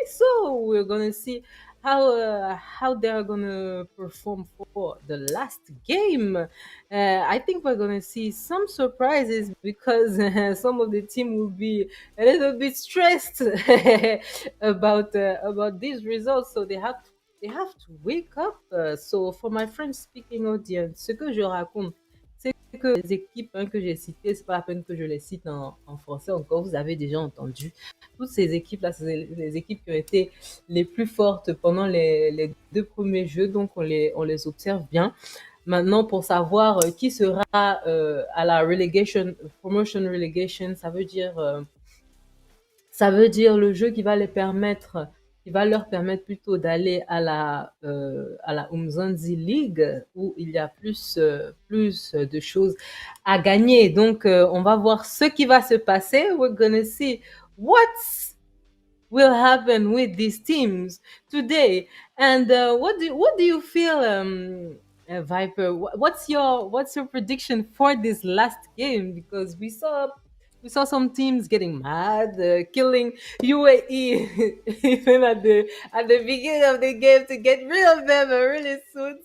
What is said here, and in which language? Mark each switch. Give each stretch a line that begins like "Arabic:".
English: So we're gonna see how they are gonna perform for the last game. I think we're gonna see some surprises because some of the team will be a little bit stressed about these results. So they have to wake up. So for my French speaking audience,
French: ce que je raconte, c'est que les équipes que j'ai citées, c'est pas la peine que je les cite en français encore. Vous avez déjà entendu toutes ces équipes-là, c'est les équipes qui ont été les plus fortes pendant les 2 premiers jeux, donc on les observe bien. Maintenant, pour savoir qui sera à la relegation, promotion relegation, ça veut dire le jeu qui va leur permettre plutôt d'aller à la Umzansi League où il y a plus de choses à gagner. Donc, on va voir ce qui va se passer.
English: We're gonna see what's will happen with these teams today. And what do you feel, Viper? What's your prediction for this last game? Because we saw some teams getting mad, killing UAE even at the beginning of the game to get rid of them really soon.